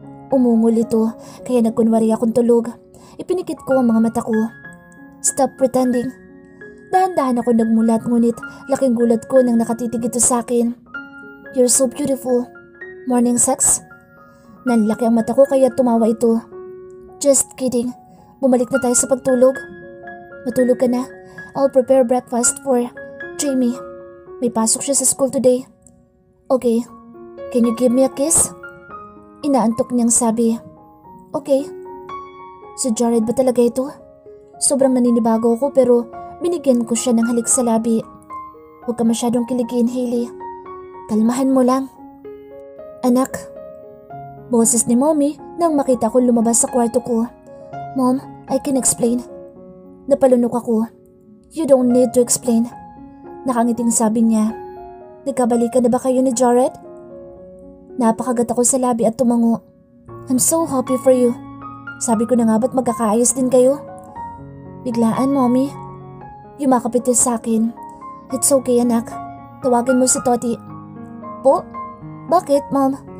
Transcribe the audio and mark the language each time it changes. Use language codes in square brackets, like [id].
[tl] Umungol ito kaya nagkunwari akong tulog. Ipinikit ko ang mga mata ko. [en] Stop pretending. [tl] Dahan-dahan ako nagmulat ngunit laking gulat ko nang nakatitig ito sa akin. [en] You're so beautiful. Morning sex? [tl] Nanlaki ang mata ko kaya tumawa ito. [en] Just kidding. [tl] Bumalik na tayo sa pagtulog. Matulog ka na. [en] I'll prepare breakfast for Jamie. [tl] May pasok siya sa [en] school today. Okay. Can you give me a kiss? [tl] Inaantok niyang sabi. Okay. Si Jared ba talaga ito? Sobrang naninibago ako pero binigyan ko siya ng halik sa labi. Huwag ka masyadong kiligin, Hailey. Kalmahan mo lang. Anak. Boses ni Mommy nang makita ko lumabas sa kwarto ko. [en] Mom, I can explain. [tl] Napalunok ako. [en] You don't need to explain. [tl] Nakangiting sabi niya. Nagkabalikan na ba kayo ni Jared? Napakagat ako sa labi at tumango. [en] I'm so happy for you. [tl] Sabi ko na nga ba't magkakaayos din kayo? Biglaan, Mommy. Yumakap ito sa akin. [en] It's okay, [tl] anak. Tawagin mo si Toti. Po? Bakit, Mom?